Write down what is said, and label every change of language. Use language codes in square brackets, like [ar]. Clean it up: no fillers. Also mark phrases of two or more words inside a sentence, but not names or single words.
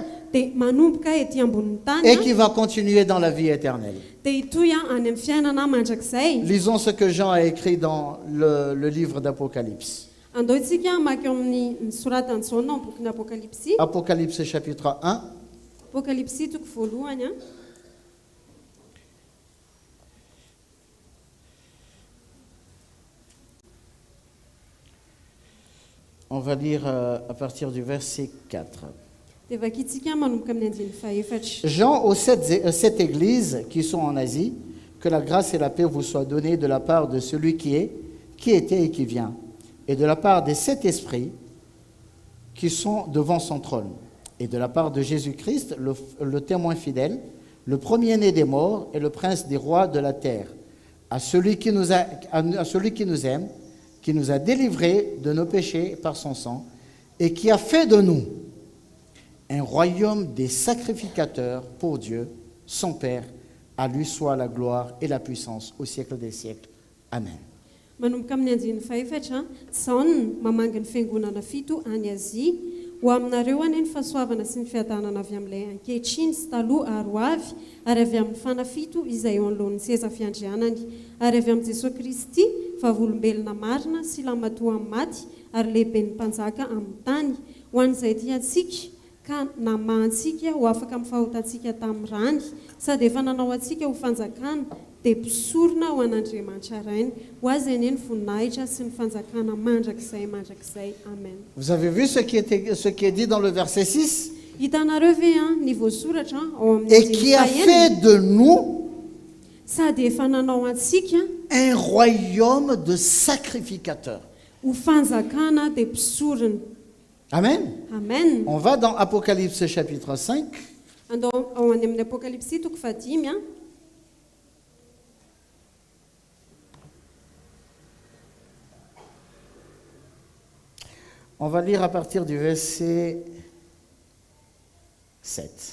[mg] dia manomboka ety ambonin'ny tany [fr] et qui va continuer dans la vie éternelle. [mg] dia hitoy any amin'ny fiainana mandrakizay. [fr] Lisons ce que Jean a écrit dans le livre d'Apocalypse. [mg] Andao isika maky eo amin'ny soratany Jaona amin'ny bokin'ny Apokalipsy. [fr] Apocalypse chapitre 1. [mg] Apokalipsy toko voalohany a. [fr] On va lire à partir du verset 4. [mg] Dia vakitsika manomboka amin'ny andiny faefatra. [fr] Jean aux sept églises qui sont en Asie, que la grâce et la paix vous soient données de la part de celui qui est, qui était et qui vient, et de la part des 7 esprits qui sont devant son trône, et de la part de Jésus-Christ, le témoin fidèle, le premier-né des morts et le prince des rois de la terre, à celui qui nous aime, qui nous a délivrés de nos péchés par son sang, et qui a fait de nous un royaume des sacrificateurs pour Dieu, son Père. À lui soit la gloire et la puissance au siècle des siècles. Amen. [mg] Manomboka amin'ny andiny faefatra, Jaona mamanga ny fiangonana 7 any Azia, ho aminareo anie ny fahasoavana sy ny fiadanana avy amin'ilay ankehitriny sy taloha ary ho avy, ary avy amin'ny fanafito izay eo anoloan'ny seza fiandrianany, ary avy amin'ny Jesosy Kristy, vavolombelona marina sy lamatoa amin'ny maty, ary lehiben'ny mpanjaka amin'ny tany, ho an'izay tiantsika ka namahantsika ho afaka amin'ny fahotantsika tamin'ny rany, sady efa nanao antsika ho fanjakana dia mpisorona ho an'Andriamanitra rainy, ho azy anie ny voninahitra sy ny fanjakana mandrakizay. Amen. [fr] Vous avez vu ce qui est dit dans le verset 6? [mg] Hitanareo ve ny voasoratra ao amin'ny [fr] Et qui a fait de nous [mg] sady efa nanao antsika [fr] un royaume de sacrificateurs. [mg] ho fanjakana dia mpisorona. Amen. Amen. [fr] On va dans Apocalypse chapitre 5. [mg] Andao ao any amin'ny Apokalipsy toko 5 [fr] On va lire à partir du verset 7.